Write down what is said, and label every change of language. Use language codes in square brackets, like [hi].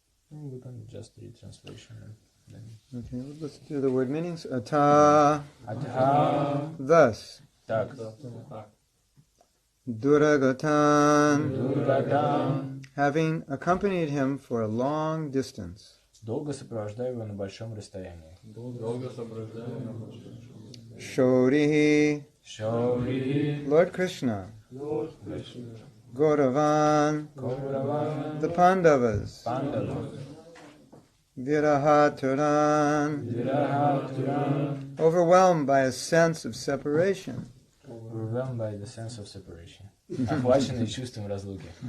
[en] We can just read translation. Okay, let's do the word meanings. [sa] Atha. Atha. [en] Thus. [ru] Так. [sa] Duragatan. Duragatan. [en] Having accompanied him for a long distance. [ru] Долго сопровождаю его на большом расстоянии. [sa] Shorihi. Shorihi. [en] Lord Krishna. Lord Krishna. [sa] Gauravan. Kauravan. [en] The Pandavas. Pandavas. [sa] Viraha turan. Viraha turan. [en] Overwhelmed by a sense of separation. Overwhelmed by the sense of separation. [ru] Охваченный чувством разлуки.